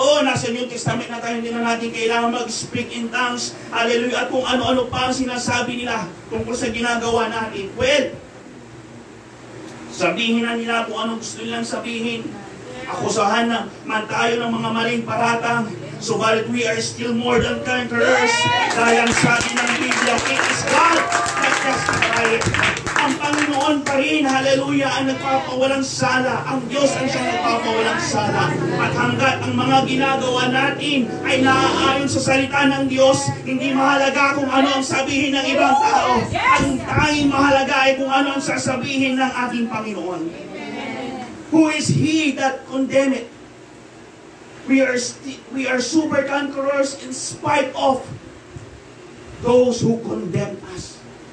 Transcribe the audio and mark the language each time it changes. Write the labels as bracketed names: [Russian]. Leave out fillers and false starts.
[Filipino] Nasa New Testament na tayo, hindi na natin kailangan mag- [English] speak in tongues. [Filipino] Hallelujah. At kung ano-ano pa ang sinasabi nila tungkol sa ginagawa natin. Well, sabihin na nila kung anong gusto nilang sabihin. Akusahan na man tayo ng mga maling paratang. Subalit [English] we are still more than conquerors. [Filipino] Dahil ang sabi ng Biblia, [English] it is God that justifies. [Filipino] Ang Panginoon pa rin, hallelujah, ang nagpapawalang sala. Ang Diyos ang siyang nagpapawalang sala. At hanggat ang mga ginagawa natin ay naaayon sa salita ng Diyos, hindi mahalaga kung ano ang sabihin ng ibang tao. Ang tanging mahalaga ay kung ano ang sasabihin ng ating Panginoon. [English] Who is He that condemneth? We are super conquerors in spite of those who condemn us.